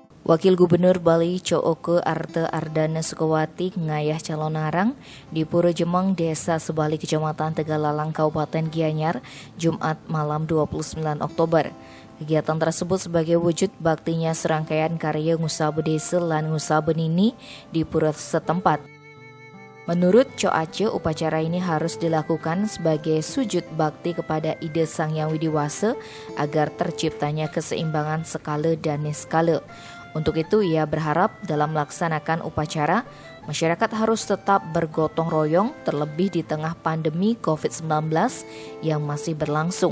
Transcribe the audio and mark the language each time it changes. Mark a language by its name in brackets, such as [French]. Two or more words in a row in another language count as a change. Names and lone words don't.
[Indonesian] Wakil Gubernur Bali Cooke Arte Ardana Sukawati ngayah calon arang di Pura Jemeng, Desa Sebali, Kecamatan Tegalalang, Kabupaten Gianyar, Jumat malam 29 Oktober. Kegiatan tersebut sebagai wujud baktinya serangkaian karya [Balinese] ngusabe desa lan ngusabe nini [Indonesian] di pura setempat. Menurut Co Aceh, upacara ini harus dilakukan sebagai sujud bakti kepada ide Sang Yang Widiwasa agar terciptanya keseimbangan skala dan niskala. Untuk itu, ia berharap dalam melaksanakan upacara, masyarakat harus tetap bergotong royong terlebih di tengah pandemi COVID-19 yang masih berlangsung.